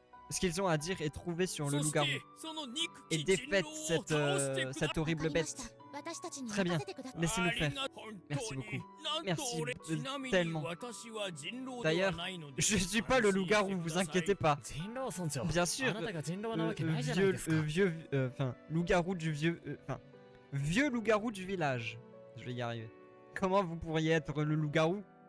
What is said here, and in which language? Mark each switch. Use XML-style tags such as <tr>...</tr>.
<fr>Ce qu'ils ont à dire et trouver sur le loup-garou. Et défaites cette horrible bête. Très bien, laissez-nous faire. Merci beaucoup. Merci tellement. D'ailleurs, je suis pas le loup-garou, vous inquiétez pas.</fr> <ja>人狼村長</ja> <fr>Bien sûr,</fr> <ja>あなたが人狼なわけないじゃないですか</ja> <fr>loup-garou du vieux loup-garou du village. Je vais y arriver. Comment vous pourriez être le loup-garou?</fr>